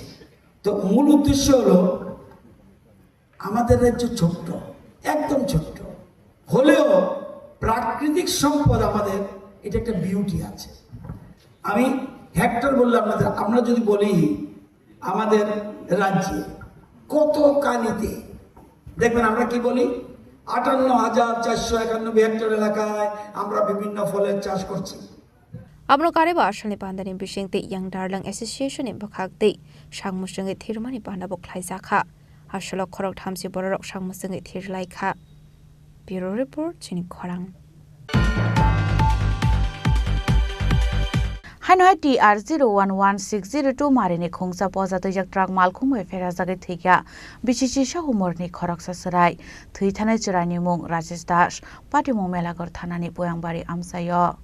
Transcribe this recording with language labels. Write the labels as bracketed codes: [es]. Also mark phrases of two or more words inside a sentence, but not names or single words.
[bn] তো মূল উদ্দেশ্য হলো, আমাদের রাজ্য ছোট্ট, একদম ছোট্ট হলেও প্রাকৃতিক সম্পদ আমাদের, এটা একটা বিউটি আছে। আমি হেক্টর বললাম না, আমরা যদি বলি আমাদের রাজ্যে কত কানিতে দেখবেন আমরা কি বলি, 58,491 হেক্টর এলাকায় আমরা বিভিন্ন ফলের চাষ করছি। [trp] Abno kareba ashalni pandani bishingte yang darlang association in bakakte shangmusungi thirmani panda boklai zakha ashalo khorok thamsi borok shangmusungi thirlai kha. [en] Bureau report Chini Khorang. [trp] Hanoi TR 011602 marini khungsa poza tujak truck malkhum we fera jage thikya bichichi sahumorni khorok sasarai thui thanai churani mung Rajesh Das pati mung melagor thanani poyangbari amsayo.